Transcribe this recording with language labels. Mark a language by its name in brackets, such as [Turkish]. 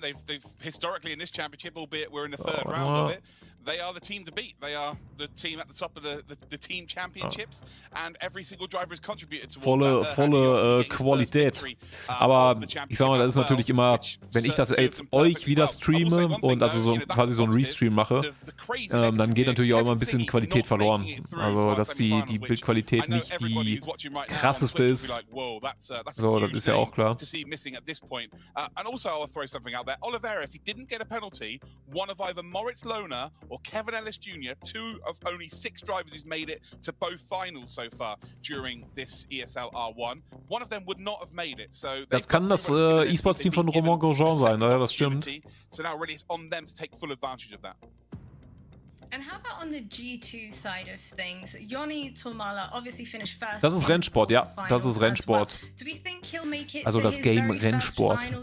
[English] They've historically in this championship, albeit we're in the third round of it, they are the team to beat. They are the team at the top of the team championships, and every single driver has contributed towards [German] volle Qualität. Aber ich sag mal, das ist natürlich immer, wenn ich das jetzt euch wieder streame und also so quasi so einen Restream mache, dann geht natürlich auch immer ein bisschen Qualität verloren. Also dass die Bildqualität nicht die krasseste ist. So, das ist ja auch klar. [English] And also, I'll throw something out there. Oliveira, if he didn't get a penalty, one of either Moritz Lohner or Kevin Ellis Jr., 2 of only 6 drivers who's made it to both finals so far during this ESL R1, one of them would not have made it. So [German] das kann das E-Sports-Team von Romain Grosjean sein, ja, das stimmt. [English] So now really it's on them to take full advantage of that. And how about on the G2 side of things? Joni Tomala obviously finished first. [German] Das ist Rennsport, ja, das ist Rennsport. Also das Game Rennsport.